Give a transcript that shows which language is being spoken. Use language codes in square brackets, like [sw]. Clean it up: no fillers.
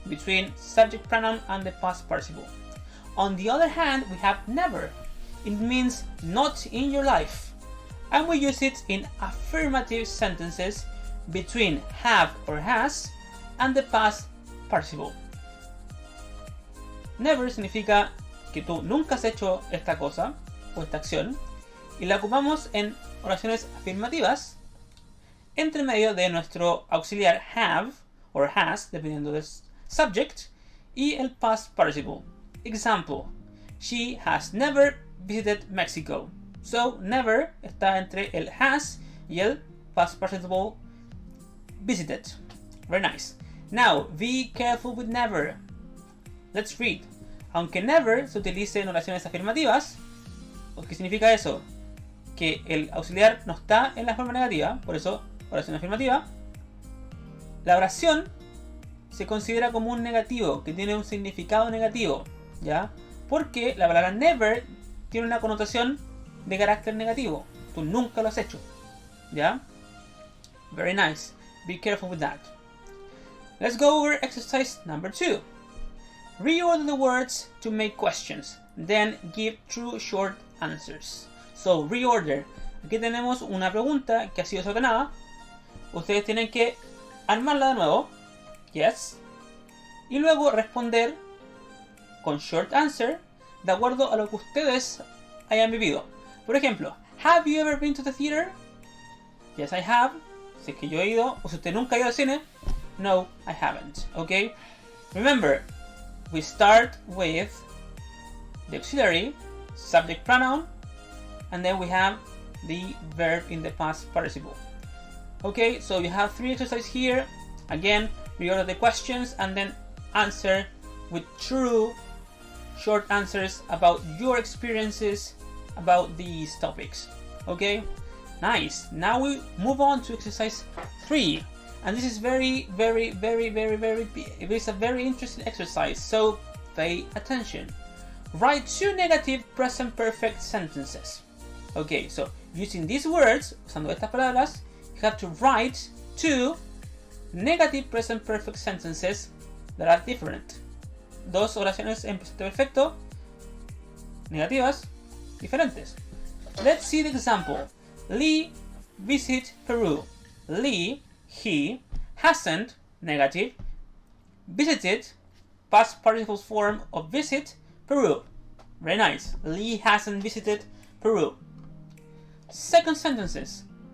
[en] Between subject pronoun and the past participle. On the other hand, we have never. It means not in your life. And we use it in affirmative sentences between have or has and the past participle. [es] Never significa que tú nunca has hecho esta cosa o esta acción y la ocupamos en oraciones afirmativas entre medio de nuestro auxiliar have or has, dependiendo del subject, y el past participle. [en] Example, she has never visited Mexico. [es] So, never está entre el has y el past participle visited. [en] Very nice. Now, be careful with never. Let's read. [es] Aunque never se utilice en oraciones afirmativas, ¿qué significa eso? Que el auxiliar no está en la forma negativa, por eso oración afirmativa. La oración se considera como un negativo, que tiene un significado negativo, ¿ya? Porque la palabra never tiene una connotación de carácter negativo. Tú nunca lo has hecho. ¿Ya? [en] Very nice. Be careful with that. Let's go over exercise number 2. Reorder the words to make questions. Then give true short answers. So, reorder. [es] Aquí tenemos una pregunta que ha sido desordenada. Ustedes tienen que armarla de nuevo. Yes. Y luego responder con short answer de acuerdo a lo que ustedes hayan vivido. Por ejemplo, [en] have you ever been to the theater? Yes, I have. [es] Si es que yo he ido. O si usted nunca ha ido al cine. [en] No, I haven't. Okay? Remember, we start with the auxiliary, subject pronoun, and then we have the verb in the past participle. Okay, so you have 3 exercises here. Again, reorder the questions and then answer with true short answers about your experiences about these topics. Okay, nice. Now we move on to exercise 3, and this is it is a very interesting exercise, so pay attention. Write 2 negative present perfect sentences. Okay, so using these words, [es] usando estas palabras, [en] you have to write 2 negative present perfect sentences that are different. [es] 2 oraciones en presente perfecto negativas diferentes. [en] Let's see the example. Lee visit Peru. Lee, he, hasn't, negative, visited, past participle form of visit, Peru. Very nice. Lee hasn't visited Peru. Second sentence.